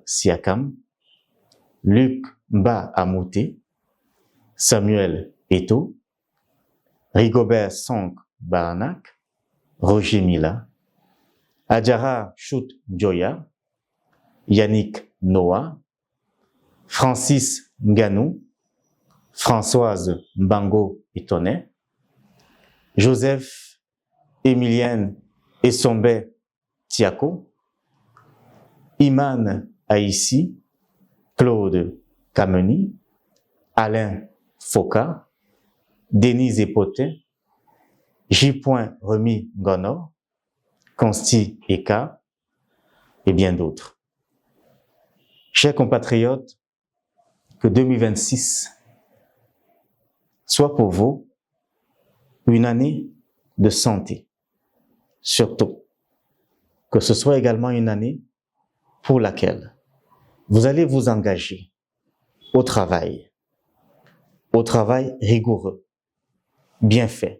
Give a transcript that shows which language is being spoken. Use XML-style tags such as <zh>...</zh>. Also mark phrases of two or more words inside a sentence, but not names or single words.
<fr>Siakam, Luc Mba Amouté, Samuel Eto, Rigobert Song Baranak, Roger Mila, Adjara Chout Joya, Yannick Noah, Francis Nganou, Françoise Mbango Etonet, Joseph Emilienne Essombe Tiako, Iman Aïssi, Claude Kameni, Alain Foka, Denise Epotin, J. Remy Gonor, Consti Eka et bien d'autres. Chers compatriotes, que 2026 soit pour vous une année de santé. Surtout, que ce soit également une année pour laquelle vous allez vous engager au travail rigoureux, bien fait.</fr>